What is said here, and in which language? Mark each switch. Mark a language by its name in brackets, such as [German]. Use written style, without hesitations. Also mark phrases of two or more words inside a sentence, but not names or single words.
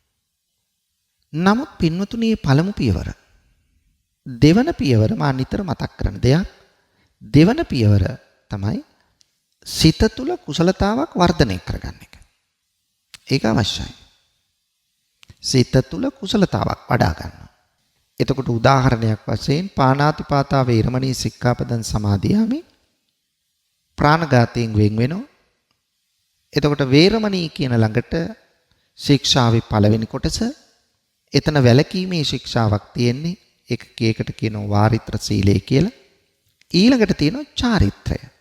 [Sinhala] නමුත් පින්වතුනි මේ පළමු පියවර දෙවන පියවර මා නිතර මතක් කරන දෙයක්. දෙවන පියවර තමයි සිත තුළ කුසලතාවක් වර්ධනය කරගන්න එක. ඒක අවශ්‍යයි. සිත තුළ කුසලතාවක් වඩා ගන්න. එතකොට උදාහරණයක් වශයෙන් [Pali] පාණාතිපාතා වේරමණී සික්ඛාපදං සමාදියාමි [Sinhala] ප්‍රාණඝාතයෙන් වෙන් වෙනවා. එතකොට වේරමණී කියන ළඟට ශික්ෂාවේ පළවෙනි කොටස එතන වැළකීමේ ශික්ෂාවක් තියෙන්නේ. ඒකට කියනවා වාරිත්‍ර සීලය කියලා. ඊළඟට තියෙනවා චාරිත්‍රය.